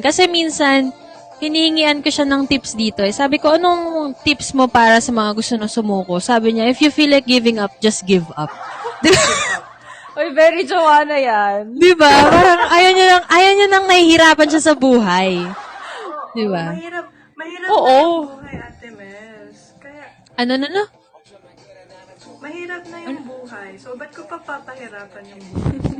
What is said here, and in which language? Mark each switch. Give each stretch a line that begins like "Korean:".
Filipino: Kasi minsan, hinihingian ko siya ng tips dito. Eh. Sabi ko, anong tips mo para sa mga gusto na sumuko? Sabi niya,
English: if you feel like giving up, just give up.
Filipino: Di ba? Uy, very Joanna yan. Di ba? Parang ayaw niya nang nahihirapan siya sa buhay. Di ba? Mahirap Oo. na yung buhay, Ate Mels. Kaya, Ano? mahirap na yung buhay. So, ba't ko pa papahirapan yung buhay?